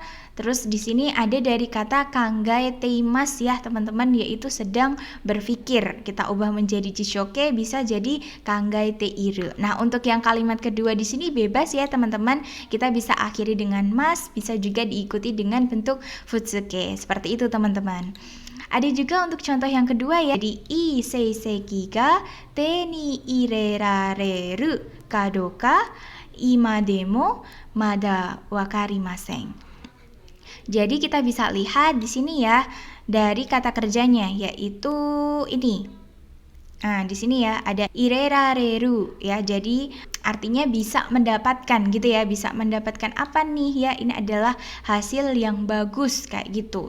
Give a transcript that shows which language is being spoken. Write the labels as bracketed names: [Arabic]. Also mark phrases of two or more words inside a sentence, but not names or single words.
[Indonesian] Terus di sini ada dari kata kangaeteimasu ya teman-teman, yaitu sedang berpikir. Kita ubah menjadi jishoke, bisa jadi kangaeteiru. Nah, untuk yang kalimat kedua di sini bebas ya teman-teman. Kita bisa akhiri dengan mas, bisa juga diikuti dengan bentuk futsuke. Seperti itu teman-teman. Ada juga untuk contoh yang kedua ya. [Japanese] Jadi いい成績が手に入れられるかどうか今でもまだわかりません. [Indonesian] Jadi kita bisa lihat di sini ya dari kata kerjanya, yaitu ini. Nah, di sini ya ada irerareru ya. Jadi artinya bisa mendapatkan gitu ya. Bisa mendapatkan apa nih ya? Ini adalah hasil yang bagus kayak gitu.